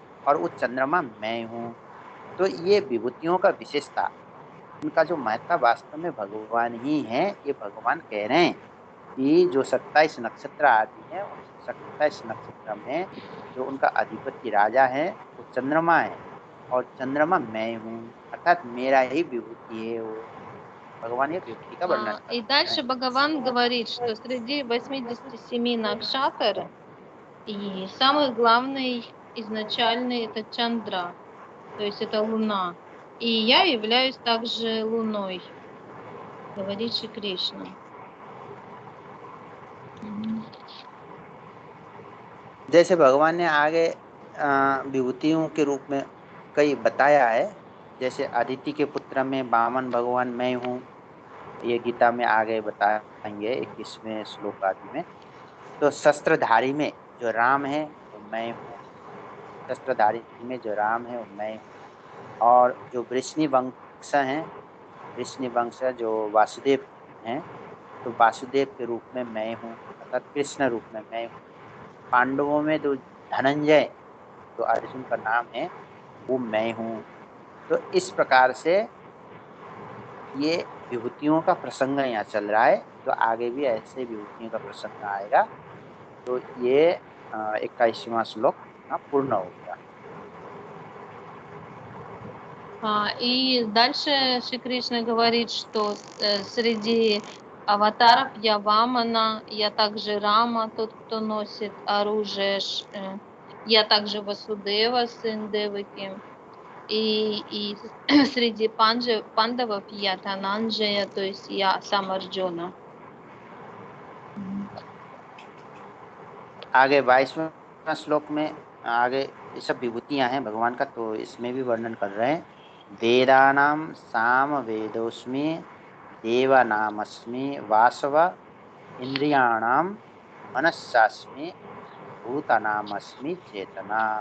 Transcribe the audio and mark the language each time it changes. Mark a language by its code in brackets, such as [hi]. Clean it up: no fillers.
[hi] और वो चंद्रमा मैं हूँ। तो ये विभूतियों का विशेषता, उनका जो महत्ता वास्तव में भगवान ही है। ये भगवान कह रहे हैं कि जो 27 नक्षत्र आदि हैं, उन 27 नक्षत्र में जो उनका अधिपति राजा है वो चंद्रमा है। और चंद्रमा मैं हूँ, अर्थात मेरा ही विभूति है वो। भगवान ये विभूति का वर्णन [ru] И [hi] करते हैं। [ru] дальше Бхагаван говорит, что среди 87 накшатр и самый главный изначальный это Чандра, то есть это Луна. И я являюсь также Луной, говорит Шри Кришна. [hi] जैसे भगवान ने आगे विभूतियों के रूप में कई बताया है। जैसे अदिति के पुत्र में वामन भगवान मैं हूँ, ये गीता में आगे बताएंगे 21वें श्लोक आदि में। तो शस्त्रधारी में जो राम है वो मैं हूँ, शस्त्रधारी में जो राम है वो मैं हूँ। और जो वृष्णि वंश हैं, वृष्णि वंश जो वासुदेव हैं, तो वासुदेव के रूप में मैं हूँ, अर्थात कृष्ण रूप में मैं हूँ। पांडवों में जो धनंजय, तो अर्जुन का नाम है, वो मैं हूँ। तो इस प्रकार से ये विभूतियों का प्रसंग यहाँ चल रहा है, तो आगे भी ऐसे विभूतियों का प्रसंग आएगा। तो ये 21वां श्लोक पूर्ण हो गया। [ru] И дальше Шри Кришна говорит, что среди аватаров я Вамана, я также Рама, тот, кто носит оружие, я также Васудева, сын Деваки, и среди пандавов я Тананджая, то есть я сам Арджуна. [hi] आगे 22वें श्लोक में आगे ये सब विभूतियां हैं भगवान का, तो इसमें भी वर्णन कर रहे हैं। [sa] वेदानाम साम वेदोस्मि देवानामस्मि वासव इंद्रियाणाम मनस्सास्मि भूतानामस्मि चेतना।